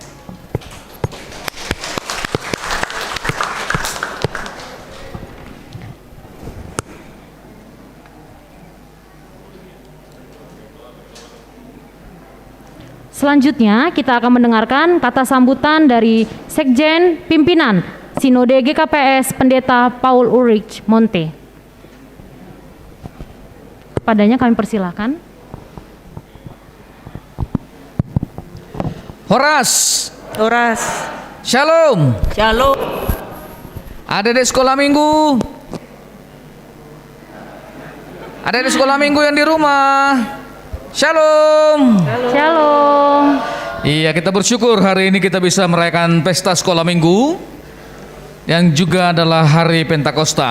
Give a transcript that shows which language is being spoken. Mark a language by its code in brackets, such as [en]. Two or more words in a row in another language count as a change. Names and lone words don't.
[id] Selanjutnya kita akan mendengarkan kata sambutan dari Sekjen Pimpinan Sinode GKPS Pendeta Paul Ulrich Monte. Padanya kami persilakan. Horas. Horas. Shalom. Shalom. Adik-adik sekolah minggu. Adik-adik sekolah minggu yang di rumah. Shalom. Shalom. Iya, kita bersyukur hari ini kita bisa merayakan pesta sekolah minggu yang juga adalah hari Pentakosta.